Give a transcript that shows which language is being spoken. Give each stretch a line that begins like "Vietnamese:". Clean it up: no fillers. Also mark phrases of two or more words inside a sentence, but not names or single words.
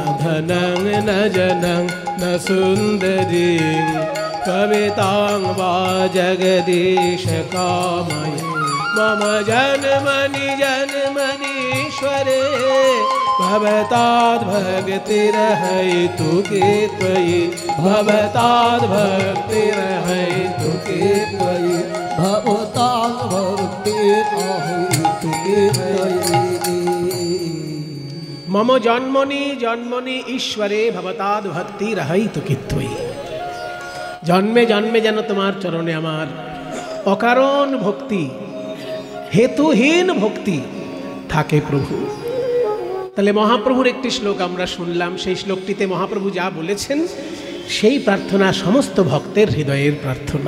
Sanskrit: धनं न जनं न सुन्दरीं कवितां वा जगदीश कामये, मम जन्मनि जन्मनीश्वरे, भवताद् भक्तिर्हेतुके त्वयि, भवताद् भक्तिर्हेतुके त्वयि, भवताद् भक्तिर्हेतुके त्वयि। मम जन्मनि जन्मनि ईश्वरे भवताद भक्ति रहितुके त्वयि। जन्मे जन्मे
Bangla: যেন তোমার চরণে আমার অকারণ ভক্তি, হেতুহীন ভক্তি থাকে প্রভু। তাহলে মহাপ্রভুর একটি শ্লোক আমরা শুনলাম, সেই শ্লোকটিতে মহাপ্রভু যা বলেছেন সেই প্রার্থনা সমস্ত ভক্তের হৃদয়ের প্রার্থনা।